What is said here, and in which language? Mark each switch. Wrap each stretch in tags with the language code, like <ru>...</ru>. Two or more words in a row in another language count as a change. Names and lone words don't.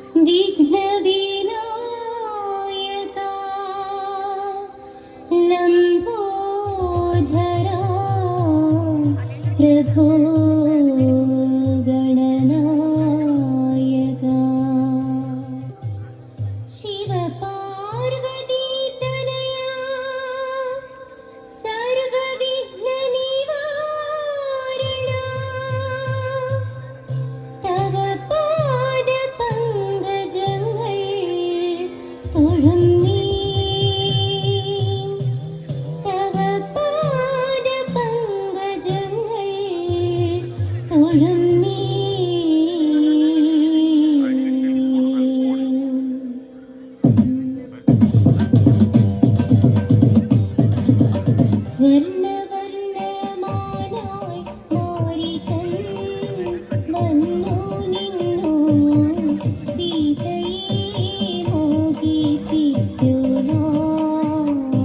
<sa>विघ्नविनायका लम्बोदरा प्रभो गणनायका शिवपार्वती तनया सर्वविघ्ननिवारणा तव</sa> <ml>पादपङ्कजങ്ങൾ തൊഴുന്നീ തവ പാദപങ്കജങ്ങൾ തൊഴുന്നീ സ്വർണ്ണവർണ്ണമാലായി മാരീചൻ വന്നു നിന്നു സീതയെ മോഹിപ്പിക്കുവാൻ.</ml>